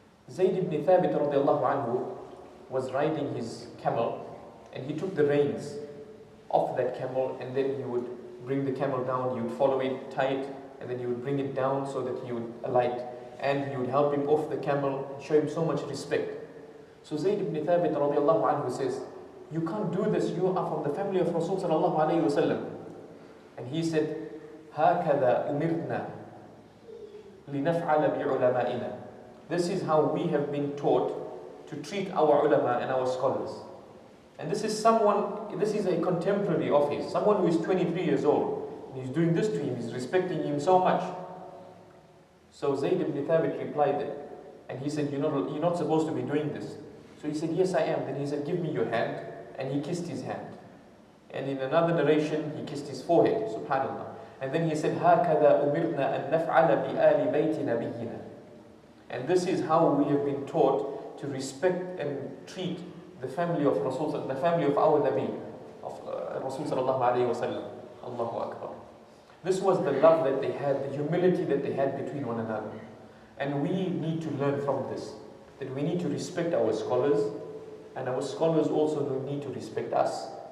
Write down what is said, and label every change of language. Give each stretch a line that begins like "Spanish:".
English: Zayd ibn Thabit radiallahu anhu was riding his camel, and he took the reins off that camel, and then he would bring the camel down, he would follow it tight, and then he would bring it down so that he would alight, and he would help him off the camel and show him so much respect. So Zayd ibn Thabit radiallahu anhu says, you can't do this, you are from the family of Rasul sallallahu alayhi wa sallam.
Arabic: And he said, هَكَذَا أُمِرْنَا لِنَفْعَلَ بِعُلَمَائِنَا.
English: This is how we have been taught to treat our ulama and our scholars. And this is a contemporary of his, someone who is 23 years old. And he's doing this to him, he's respecting him so much. So Zayd ibn Thabit replied that, and he said, you're not supposed to be doing this. So he said, yes, I am. Then he said, give me your hand. And he kissed his hand. And in another narration, he kissed his forehead, subhanallah.
Arabic: And then he said, هَكَذَا أُمِرْنَا أَن نَفْعَلَ بِآلِ بَيْتِ نَبِيِّنَا.
English: And this is how we have been taught to respect and treat the family of Rasul, the family of our Nabi, of Rasul sallallahu alayhi wa sallam. Allahu Akbar. This was the love that they had, the humility that they had between one another. And we need to learn from this, that we need to respect our scholars, and our scholars also need to respect us.